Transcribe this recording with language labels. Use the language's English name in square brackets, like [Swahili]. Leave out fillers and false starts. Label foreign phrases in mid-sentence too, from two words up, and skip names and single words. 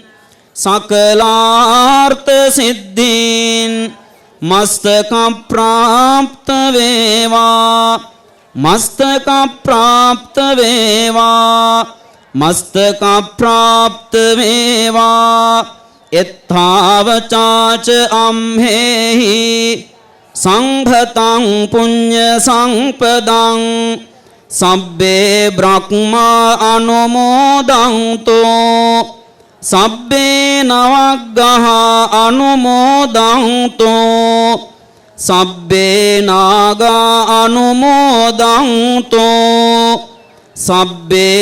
[Sinhala] සකලාර්ථ සිද්ධීන් මස්තක ප්‍රාප්ත වේවා මස්තක ප්‍රාප්ත වේවා මස්තක ප්‍රාප්ත වේවා [Pali] එත්තාවචාච අම්හෙහි සංඝතං පුඤ්ඤ සංපදං සබ්බේ බ්‍රහ්මා අනුමෝදන්තෝ සබ්බේ නවග්ගහ අනුමෝදන්තෝ සබ්බේ නාගා අනුමෝදන්තෝ සබ්බේ